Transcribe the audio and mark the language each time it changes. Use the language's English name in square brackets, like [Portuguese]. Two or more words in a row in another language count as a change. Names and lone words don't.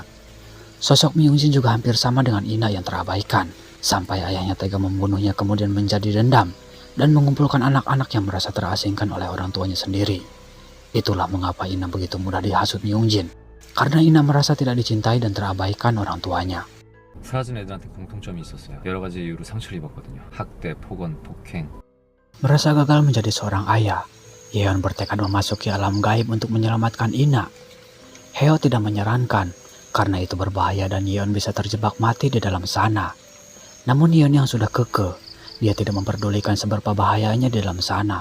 [Indonesian] Sosok Myungjin juga hampir sama dengan Ina yang terabaikan, sampai ayahnya tega membunuhnya kemudian menjadi dendam dan mengumpulkan anak-anak yang merasa terasingkan oleh orang tuanya sendiri. Itulah mengapa Ina begitu mudah dihasut Myungjin, karena Ina merasa tidak dicintai dan terabaikan orang tuanya. [Korean] 사라진 애들한테 공통점이 있었어요. 여러 가지 이유로 상처를 입었거든요. 학대, 폭언, 폭행. [Indonesian] Merasa gagal menjadi seorang ayah, Yeon bertekad memasuki alam gaib untuk menyelamatkan Ina. Heo tidak menyarankan, karena itu berbahaya dan Yeon bisa terjebak mati di dalam sana. Namun Yeon yang sudah kekeh, dia tidak memperdulikan seberapa bahayanya di dalam sana.